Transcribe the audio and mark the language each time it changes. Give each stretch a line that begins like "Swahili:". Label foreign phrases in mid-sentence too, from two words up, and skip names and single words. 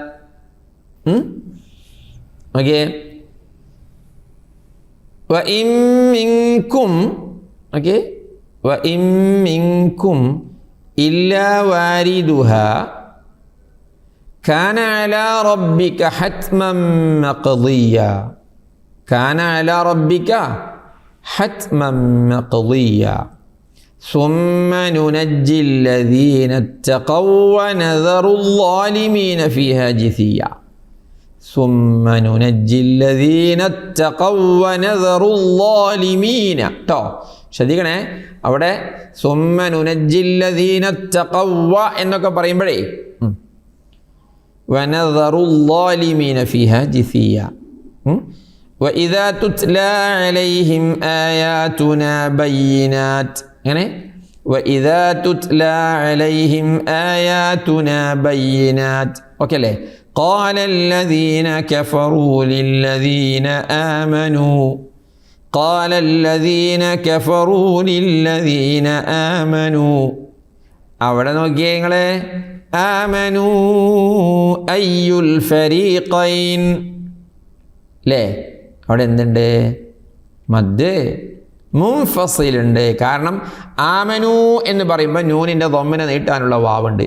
Arabic: Okay. وإن منكم إلا واردها كان على ربك حتما مقضيا ثم ننجي الذين اتقوا ونذر الظالمين فيها جثيا
Malayalam: ശ്രദ്ധിക്കണേ, അവിടെ
Arabic: ثم ننجي الذين اتقوا
Malayalam: എന്നൊക്കെ പറയുമ്പോഴേ
Arabic: ونذر الظالمين فيها جثيا وإذا تتلى عليهم آياتنا بينات. അങ്ങനെ وإذا تتلى عليهم آياتنا بينات.
Malayalam: ഓക്കെ അല്ലേ?
Arabic: قال الذين كفروا للذين آمنوا
Malayalam: അവിടെ നോക്കിയേ നിങ്ങളെ,
Arabic: آمنوا أي الفريقين അല്ലേ?
Malayalam: അവിടെ എന്തുണ്ട്? മദ് മുൻഫസിലുണ്ട്. കാരണം ആമനു എന്ന് പറയുമ്പോൾ നൂനിൻ്റെ ദമ്മിനെ നീട്ടാനുള്ള വാവുണ്ട്.